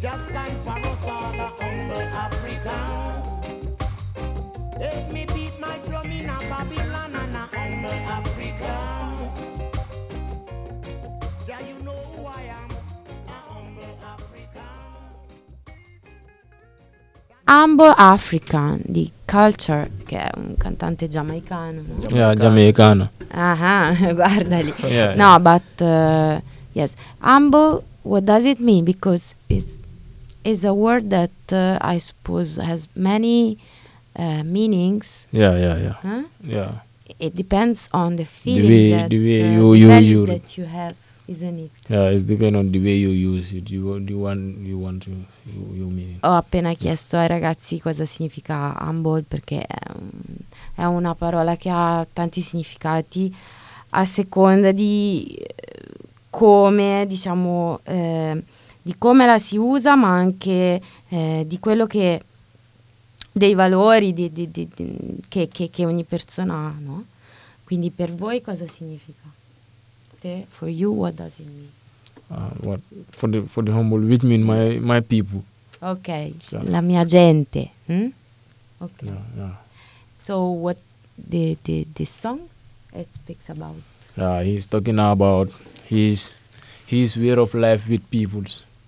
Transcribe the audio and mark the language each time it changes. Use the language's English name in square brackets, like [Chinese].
[English] Just stand for us all, a humble African. Let me beat my drum in a Babylon and a humble Africa. Yeah, you know who I am, a humble African. [Italian] Humble African di Culture, che è un cantante giamaicano. No? Yeah, giamaicano. Ah, guarda lì. No, yeah. [English] But yes, humble, what does it mean? Because it's a word that I suppose has many meanings. Yeah. It depends on the feeling, the way you have, isn't it? Yeah, it depends on the way you use it. You want to mean. [Italian] Ho appena chiesto ai ragazzi cosa significa humble, perché è una parola che ha tanti significati a seconda di come, diciamo, di come la si usa, ma anche di quello che dei valori che ogni persona ha, no? Quindi per voi cosa significa? [English] For you, what does it mean? What for the humble, which mean my people. Okay, so. [Italian] La mia gente. [English] Okay. Yeah. So what the song it speaks about? Yeah, he's talking about his way of life with peoples.